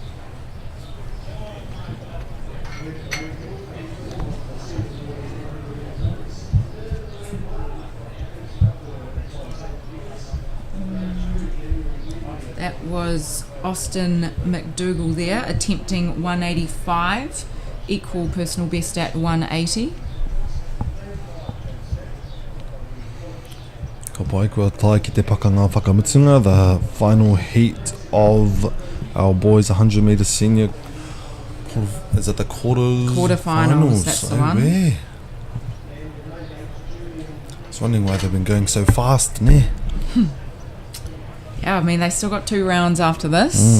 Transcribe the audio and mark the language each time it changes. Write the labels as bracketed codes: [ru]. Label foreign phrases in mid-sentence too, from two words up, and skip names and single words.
[en] That was Austin McDougall there, attempting 185, equal personal best at 180. [mi] Ka pai kua tai ki te pakanga whakamutunga, [en] the final heat of our boys 100 metre senior. Is it the Quarterfinals, that's the one. I was wondering why they've been going so fast, ne? Yeah, I mean, they still got 2 rounds after this.